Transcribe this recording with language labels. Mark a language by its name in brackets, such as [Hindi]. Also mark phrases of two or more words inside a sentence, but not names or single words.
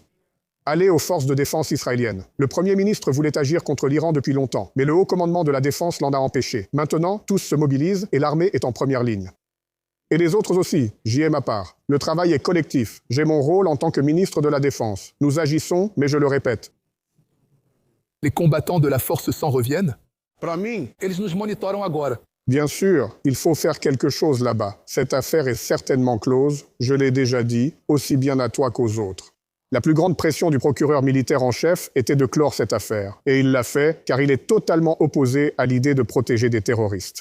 [French] Aller aux forces de défense israéliennes. Le Premier ministre voulait agir contre l'Iran depuis longtemps, mais le haut commandement de la défense l'en a empêché. Maintenant, tous se mobilisent et l'armée est en première ligne. Et les autres aussi, j'y ai ma part. Le travail est collectif. J'ai mon rôle en tant que ministre de la Défense. Nous agissons, mais je le répète. Les combattants de la force s'en reviennent? [Portuguese] Para mim, Eles nos monitoram agora. [French] bien sûr, il faut faire quelque chose là-bas. Cette affaire est certainement close, je l'ai déjà dit, aussi bien à toi qu'aux autres. La plus grande pression du procureur militaire en chef était de clore cette affaire. Et il l'a fait car il est totalement opposé à l'idée de protéger des terroristes.